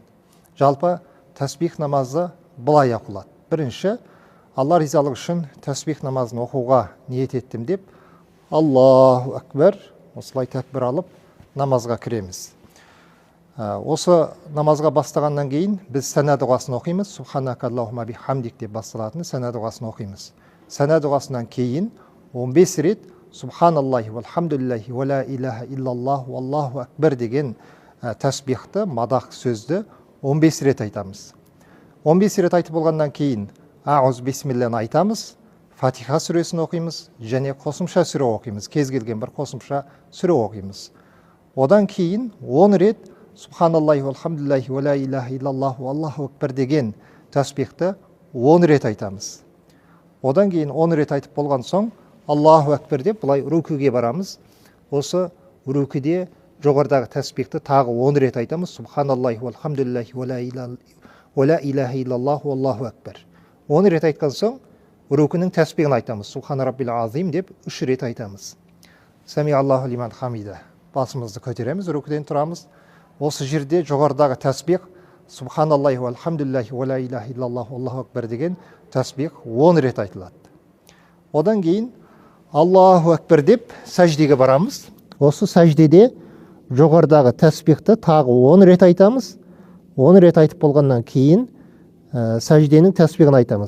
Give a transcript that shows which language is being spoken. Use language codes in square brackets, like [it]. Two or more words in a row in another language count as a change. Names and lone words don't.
[kk] Жалпы тәсбих намазы былай оқылады. Бірінші, Алла ризалығы үшін тәсбих намазын оқуға ниет еттім деп, [ar] الله أكبر, [kk] осылай тәкбір алып, намазға кіреміз. Осы намазға бастағаннан кейін біз сәна дұғасын оқимыз. [ar] سبحانك اللهم بحمدك [kk] деп басталатын сәна дұғасын оқимыз. Сәна дұғасынан кейін 15 рет [ar] سبحان الله والحمد لله ولا إله إلا الله والله أكبر [kk] деген тәсбихті, мадақ сөзді 15 рет айтамыз. 15 рет айтып болғаннан кейін Ауз бисмилланы айтамыз, Фатиха сүресін оқимыз және қосымша сүре оқимыз. Кез келген бір қосымша сүре оқимыз. Одан кейін 10 рет [ar] سبحان الله والحمد لله ولا إله إلا الله والله أكبر [kk] деген тәсбихті 10 рет айтамыз. Одан кейін 10 рет айтып болған соң [ar] الله أكبر [kk] деп бұлай рукуге барамыз. Осы рукуде жоғарыдағы тәсбихті тағы 10 рет айтамыз. [ar] سبحان الله والحمد لله ولا إله إلا الله والله أكبر. [kk] 10 рет айтқан соң рукуның тәсбихін айтамыз. [ar] سبحان ربي العظيم [kk] деп 3 рет айтамыз. [ar] سمع الله لمن حمده. [kk] Басымызды көтереміз, рукуден тұрамыз. Осы жерде жоғарыдағы тәсбих [ar] سبحان الله والحمد لله ولا إله إلا الله والله أكبر [kk] деген тәсбих 10 рет айтылады. Одан кейін [ar] الله أكبر [kk] деп сәждеге барамыз. Осы сәждеде жоғарыдағы тәсбихті тағы 10 рет айтамыз. 10 рет айтып болғаннан кейін сәжденің тәсбихін айтамыз.